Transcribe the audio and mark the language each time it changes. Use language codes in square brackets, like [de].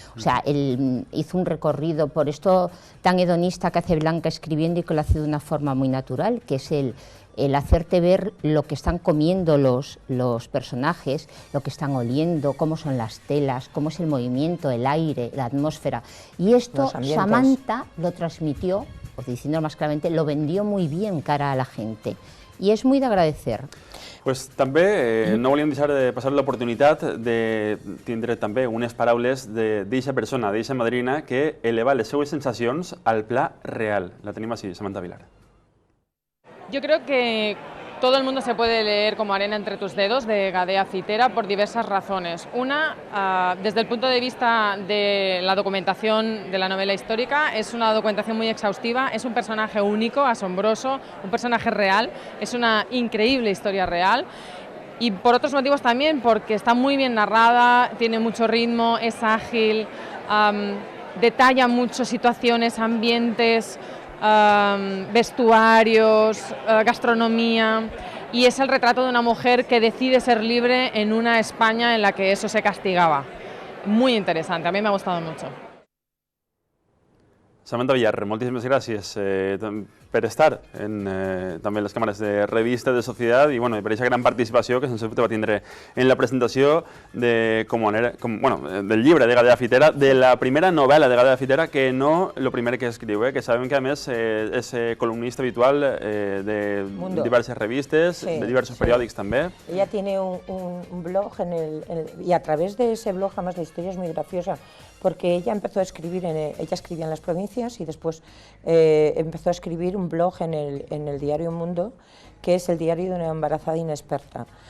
[es] O sea, él hizo un recorrido por esto tan hedonista que hace Blanca escribiendo y que lo hace de una forma muy natural, que es el hacerte ver lo que están comiendo los personajes, lo que están oliendo, cómo son las telas, cómo es el movimiento, el aire, la atmósfera. Y esto Samantha lo transmitió, pues diciéndolo más claramente, lo vendió muy bien cara a la gente. [ca] I és muy d'agradecer. Pues també no volíem deixar de passar l'oportunitat de tindre també unes paraules d'eixa persona, d'eixa madrina, que eleva les seues sensacions al pla real. La tenim així, Samantha Villar. [es] Yo creo que todo el mundo se puede leer Como arena entre tus dedos, de Gadea Fitera, por diversas razones. Una, desde el punto de vista de la documentación de la novela histórica, es una documentación muy exhaustiva, es un personaje único, asombroso, un personaje real, es una increíble historia real. Y por otros motivos también, porque está muy bien narrada, tiene mucho ritmo, es ágil, detalla mucho situaciones, ambientes, vestuarios, gastronomía, y es el retrato de una mujer que decide ser libre en una España en la que eso se castigaba. Muy interesante, a mí me ha gustado mucho. [ca] Samantha Villar, moltíssimes gràcies per estar en també les càmeres de Revista de Societat i per aquesta gran participació que sense dubte va tindre en la presentació del llibre de Gadea Fitera, de la primera novel·la de Gadea Fitera, que no el primer que escriu, que sabem que a més és columnista habitual de diverses revistes, de diversos periòdics també. [es] Ella tiene un blog y a través de ese blog, además la historia es muy graciosa, porque ella empezó a escribir, ella escribía en las provincias y después empezó a escribir un blog en el diario Mundo, que es el diario de una embarazada inexperta.